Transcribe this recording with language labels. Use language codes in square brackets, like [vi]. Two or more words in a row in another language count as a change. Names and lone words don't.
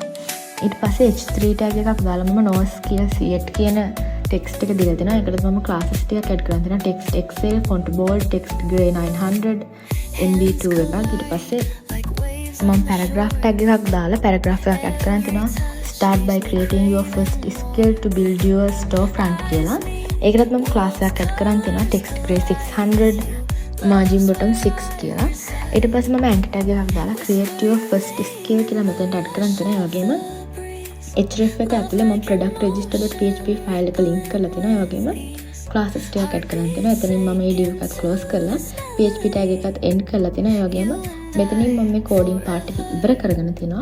[si] ඊට පස්සේ [en] h3 tag [si] එකක් දාලා මම NoSQL කියන text එක දීලා තියෙනවා. ඒකට මම classes ටිකක් add කරලා තියෙනවා. [en] text excel, font bold, text gray 900, mb2 එකක්. [si] ඊට පස්සේ මම [en] paragraph tag [si] එකක් දාලා paragraph එකක් add කරන් තියෙනවා. [en] start by creating your first skill to build your storefront කියලා. [si] ඒකටත් මම class එකක් add කරන් තියෙනවා. [en] text gray 600, margin bottom 6 කියලා. [si] ඊට පස්සේ මම [en] anchor tag [si] එකක් දාලා [en] create your first skill [si] කියලා මෙතනට add කරන් තියෙනවා. ඒ වගේම href එක ඇතුලේ මම [en] product register.php file [si] එක link කරලා තියෙනවා. ඒ වගේම classes ටිකක් add කරන් තියෙනවා. එතනින් මම මේ div එකත් close කරලා [en] php tag [si] එකත් end කරලා තියෙනවා. ඒ වගේම මෙතනින් මම මේ [en] coding part [si] එක ඉවර කරගෙන තියෙනවා.